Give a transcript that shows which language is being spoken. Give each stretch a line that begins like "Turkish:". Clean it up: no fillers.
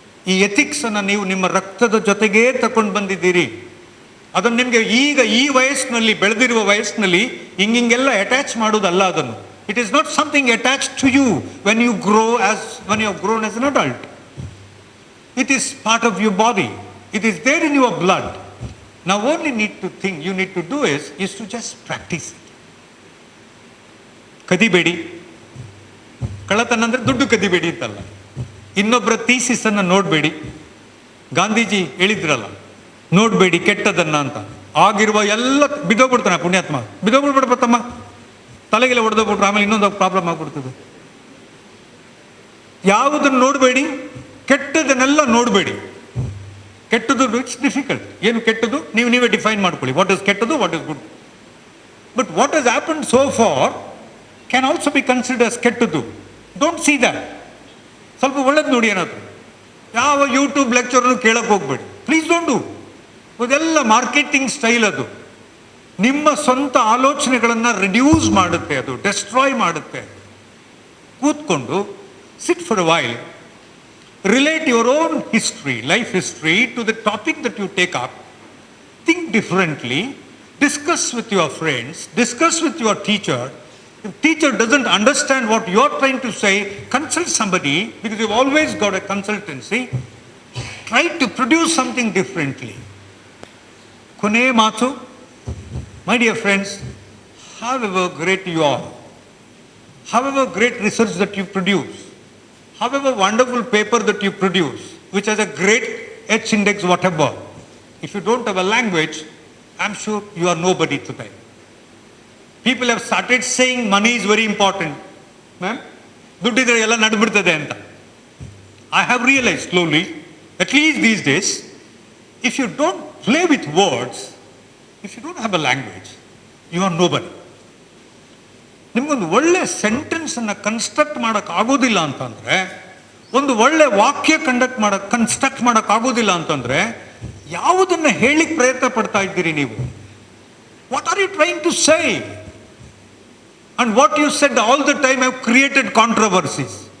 Kannada: ಈ ಎಥಿಕ್ಸನ್ನು ನೀವು ನಿಮ್ಮ ರಕ್ತದ ಜೊತೆಗೇ ತಗೊಂಡು ಬಂದಿದ್ದೀರಿ. ಅದನ್ನು ನಿಮಗೆ ಈಗ ಈ ವಯಸ್ಸಿನಲ್ಲಿ, ಬೆಳೆದಿರುವ ವಯಸ್ಸಿನಲ್ಲಿ ಹಿಂಗೆಲ್ಲ ಅಟ್ಯಾಚ್ ಮಾಡೋದಲ್ಲ ಅದನ್ನು.
English: It is not something attach to you when you have grown as an adult. It is part of your body. It is there in your blood. Now only you need to do is to just practice it.
Kannada: ಕದಿಬೇಡಿ. ಕಳ್ಳತನ ಅಂದರೆ ದುಡ್ಡು ಕದಿಬೇಡಿ ಅಂತಲ್ಲ. ಇನ್ನೊಬ್ಬರ ಥೀಸಿಸನ್ನು ನೋಡಬೇಡಿ. ಗಾಂಧೀಜಿ ಹೇಳಿದ್ರಲ್ಲ, ನೋಡಬೇಡಿ ಕೆಟ್ಟದನ್ನ ಅಂತ. ಆಗಿರುವ ಎಲ್ಲ ಬಿದ್ದೋಗ್ಬಿಡ್ತಾನೆ ಪುಣ್ಯಾತ್ಮ, ಬಿದ್ದೋಗ್ಬಿಡ್ಬಿಡ್ಬತ್ತಮ್ಮ, ತಲೆಗೆಲ್ಲ ಹೊಡೆದೋಗ್ಬಿಟ್ರು, ಆಮೇಲೆ ಇನ್ನೊಂದು ಪ್ರಾಬ್ಲಮ್ ಆಗ್ಬಿಡ್ತದೆ. ಯಾವುದನ್ನು ನೋಡಬೇಡಿ, ಕೆಟ್ಟದನ್ನೆಲ್ಲ ನೋಡಬೇಡಿ. ಕೆಟ್ಟದ್ದು
English: It's difficult.
Kannada: ಏನು ಕೆಟ್ಟದ್ದು ನೀವೇ ಡಿಫೈನ್ ಮಾಡ್ಕೊಳ್ಳಿ.
English: What is ಕೆಟ್ಟದ್ದು, what is good. But what has happen so far can also be consider as ಕೆಟ್ಟದ್ದು. Don't see that.
Kannada: ಸ್ವಲ್ಪ ಒಳ್ಳೇದು ನೋಡಿ. ಏನಾದ್ರು ಯಾವ ಯೂಟ್ಯೂಬ್ ಲೆಕ್ಚರನ್ನು ಕೇಳಕ್ಕೆ ಹೋಗ್ಬೇಡಿ,
English: Please don't do.
Kannada: ಅದೆಲ್ಲ ಮಾರ್ಕೆಟಿಂಗ್ ಸ್ಟೈಲ್. ಅದು ನಿಮ್ಮ ಸ್ವಂತ ಆಲೋಚನೆಗಳನ್ನು ರಿಡ್ಯೂಸ್ ಮಾಡುತ್ತೆ, ಅದು ಡೆಸ್ಟ್ರಾಯ್ ಮಾಡುತ್ತೆ.
English: ಕೂತ್ಕೊಂಡು sit for a while, relate your own history, life history, to the topic that you take up. Think differently, discuss with your friends, discuss with your teacher. If teacher doesn't understand what you're trying to say, consult somebody, because you've always got a consultancy. Try to produce something differently.
Kannada: Kone maatu,
English: my dear friends, however great you are, however great research that you produce, however wonderful paper that you produce, which has a great H index, whatever, if you don't have a language, I'm sure you are nobody today. People have started saying money is very important.
Kannada: Ma'am, ದುಡ್ಡಿದ್ರೆ ಎಲ್ಲ ನಡ್ಬಿಡ್ತದೆ ಅಂತ.
English: I have realized slowly, at least these days, if you don't play with words, if you don't have a language, you are nobody.
Kannada: ನಿಮಗೊಂದು ಒಳ್ಳೆ ಸೆಂಟೆನ್ಸನ್ನು construct ಮಾಡೋಕ್ಕಾಗೋದಿಲ್ಲ ಅಂತಂದರೆ, ಒಂದು ಒಳ್ಳೆ ವಾಕ್ಯ construct ಮಾಡೋಕ್ಕಾಗೋದಿಲ್ಲ ಅಂತಂದರೆ, ಯಾವುದನ್ನು ಹೇಳಿಕ್ಕೆ ಪ್ರಯತ್ನ ಪಡ್ತಾ ಇದ್ದೀರಿ ನೀವು?
English: What are you trying to say? And what you said all the time have created controversies.